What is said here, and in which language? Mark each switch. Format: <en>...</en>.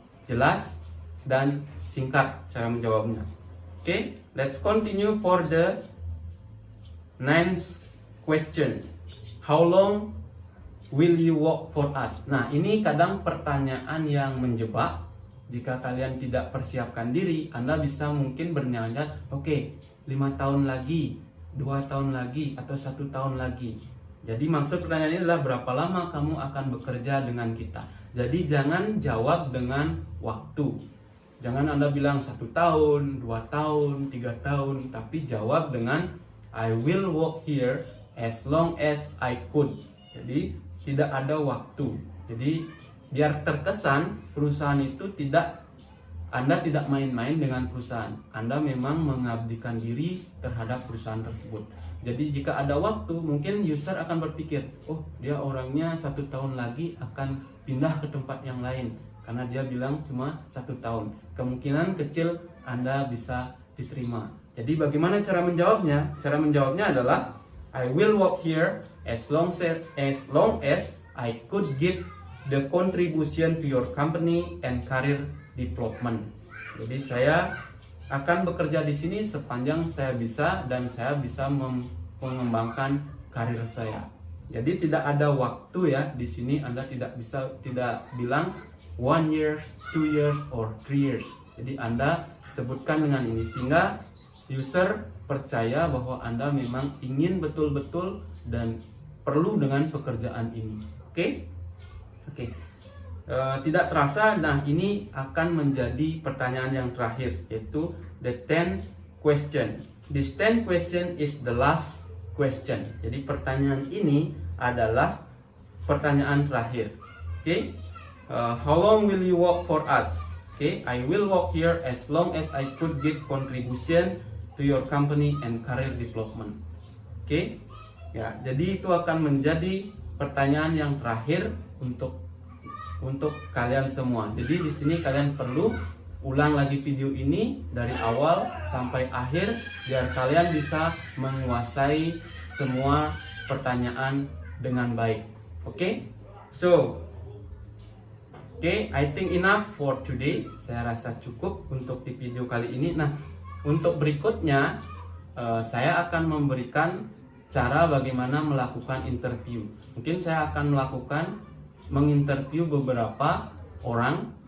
<id>Jelas dan singkat cara menjawabnya.</id> <en>Okay, let's continue for the next question. How long will you work for us?</en> <id>Nah, ini kadang pertanyaan yang menjebak. Jika kalian tidak persiapkan diri, Anda bisa mungkin berniat, oke, 5 tahun lagi, 2 tahun lagi, atau 1 tahun lagi. Jadi maksud pertanyaan ini adalah berapa lama kamu akan bekerja dengan kita. Jadi jangan jawab dengan waktu. Jangan Anda bilang 1 tahun, 2 tahun, 3 tahun, tapi jawab dengan</id> <en>I will work here as long as I could.</en> <id>Jadi tidak ada waktu. Jadi biar terkesan perusahaan itu Anda tidak main-main dengan perusahaan. Anda memang mengabdikan diri terhadap perusahaan tersebut. Jadi jika ada waktu, mungkin user akan berpikir, oh dia orangnya 1 tahun lagi akan pindah ke tempat yang lain. Karena dia bilang cuma 1 tahun. Kemungkinan kecil Anda bisa diterima. Jadi bagaimana cara menjawabnya? Cara menjawabnya adalah</id> <en>I will work here as long as I could give the contribution to your company and career development.</en> <id>Jadi saya akan bekerja di sini sepanjang saya bisa dan saya bisa mengembangkan karir saya. Jadi tidak ada waktu ya di sini. Anda tidak bilang</id> <en>1 year, 2 years, or 3 years.</en> <id>Jadi Anda sebutkan dengan ini sehingga user percaya bahwa Anda memang ingin betul-betul dan perlu dengan pekerjaan ini. Oke? Tidak terasa, nah ini akan menjadi pertanyaan yang terakhir, yaitu</id> <en>the 10th question. This 10th question is the last question.</en> <id>Jadi pertanyaan ini adalah pertanyaan terakhir. Oke?</id> <en>How long will you work for us? Okay, I will work here as long as I could give contribution to your company and career development.</en> <id>Okay, ya, jadi itu akan menjadi pertanyaan yang terakhir untuk kalian semua. Jadi di sini kalian perlu ulang lagi video ini dari awal sampai akhir biar kalian bisa menguasai semua pertanyaan dengan baik.</id> <en>Okay, so I think enough for today.</en> <id>Saya rasa cukup untuk di video kali ini. Nah, untuk berikutnya saya akan memberikan cara bagaimana melakukan interview. Mungkin saya akan menginterview beberapa orang.</id>